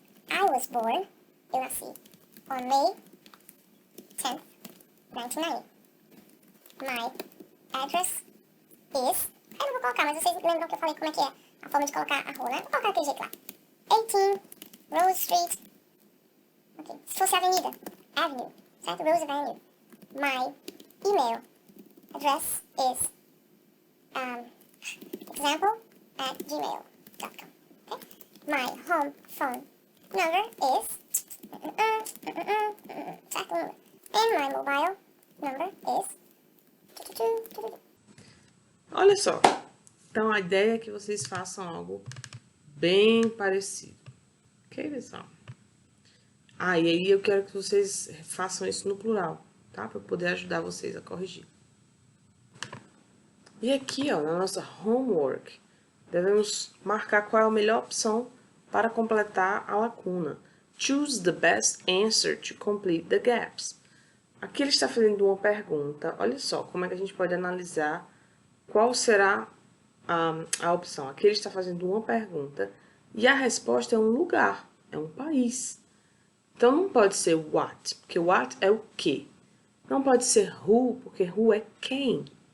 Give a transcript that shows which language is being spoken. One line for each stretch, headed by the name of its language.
English: I was born,
Portuguese: eu nasci,
English: on May 10th, 1990. My address is...
Portuguese: Eu não vou colocar, mas vocês lembram que eu falei como é que é a forma de colocar a rua, né? Vou colocar aquele jeito lá. 18 Rose Street. Ok, se fosse avenida, Avenue, certo? Rose Avenue.
English: My email address is example@gmail.com. Okay? My home phone number is
Portuguese: certo número.
English: And my mobile number is...
Portuguese: Olha só, então a ideia é que vocês façam algo bem parecido, ok, pessoal? Ah, e aí eu quero que vocês façam isso no plural, tá? Para poder ajudar vocês a corrigir. E aqui, ó, na nossa homework, devemos marcar qual é a melhor opção para completar a lacuna.
English: Choose the best answer to complete the gaps.
Portuguese: Aqui ele está fazendo uma pergunta, olha só como é que a gente pode analisar qual será a opção. Aqui ele está fazendo uma pergunta e a resposta é um lugar, é um país. Então, não pode ser what, porque what é o que. Não pode ser who, porque who é quem.